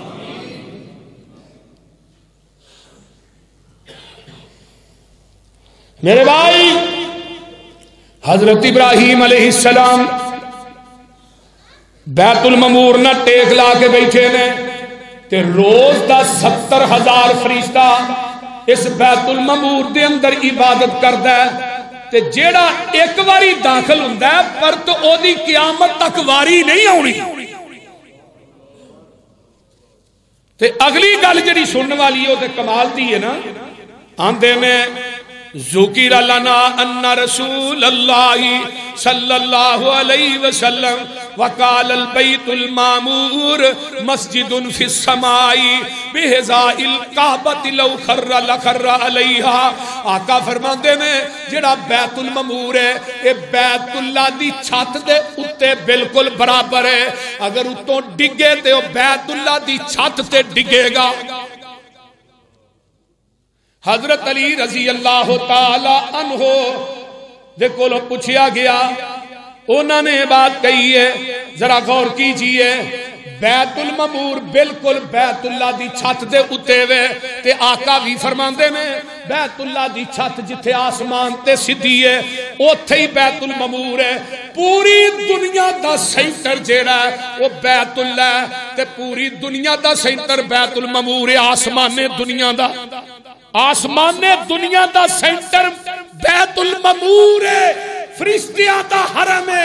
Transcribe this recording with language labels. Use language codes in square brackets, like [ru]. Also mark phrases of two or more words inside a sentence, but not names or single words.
[pa] میرے بھائی حضرت ابراہیم علیہ السلام بیت المعمور نہ ٹیک لا کے بیٹھے نے تے روز دا 70,000 فرشتہ اس بیت المعمور دے اندر عبادت کردا ہے تے جیڑا ایک واری داخل ہوندا ہے پر تو او دی قیامت تک واری نہیں آنی۔ تے اگلی گل جڑی سنن والی ہے تے کمال دی ہے نا، آندے نے [ar] ذکر لنا ان رسول اللہ صلی اللہ علیہ وسلم وقال البیت المعمور مسجد فی السماء بحذاء الکعبۃ لو خر لخر علیہا۔ [pa] آقا فرماندے نے جڑا بیت المعمور ہے اے بیت اللہ دی چھت دے اتے بالکل برابر ہے، اگر اتوں ڈگے تے او بیت اللہ دی چھت تے ڈگے گا۔ حضرت علی [ar] رضی اللہ تعالی عنہ [pa] دیکھو لو پوچھیا گیا، [ur] انہوں نے بات کہی ہے ذرا غور کیجئے، [pa] بیت المعمور بالکل بیت اللہ دی چھت دے اتے وے تے آقا بھی فرماندے نے بیت اللہ دی چھت جتھے آسمان تے سدھی ہے اوتھے ہی بیت المعمور ہے۔ پوری دنیا دا سینٹر جیڑا ہے وہ بیت اللہ ہے تے پوری دنیا دا سینٹر بیت المعمور ہے۔ آسمان دنیا دا، آسمان دنیا دا سینٹر بیت المعمور ہے، فرشتیاں دا حرم ہے۔